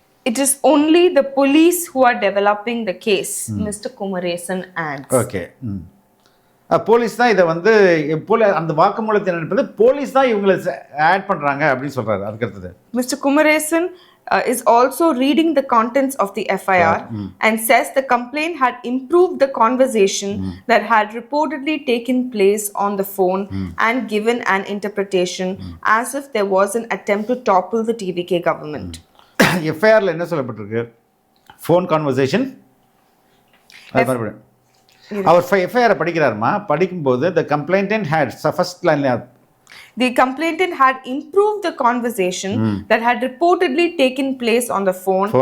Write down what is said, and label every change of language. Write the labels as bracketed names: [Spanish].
[English] it is only the police who are developing the case, Mr. Kumaresan adds. [Tamil] Okay, police தான் இதை வந்து அந்த வாக்குமூலத்தின் அடிப்படையில் போலீஸ் தான் இவங்களை ஆட் பண்ணுறாங்க அப்படின்னு சொல்கிறாரு. அதுக்கடுத்தது, [English] Mr. Kumaresan is also reading the contents of the FIR and says the complaint had improved the conversation that had reportedly taken place on the phone and given an interpretation as if there was an attempt to topple the TVK government. [Tamil] FIRல என்ன சொல்லப்பட்டிருக்கு, phone conversation. அவர் FIR படிக்கிறாருமா, படிக்கும்போது [English] the complainant had first line the complainant had improved the conversation that had reportedly taken place on the phone.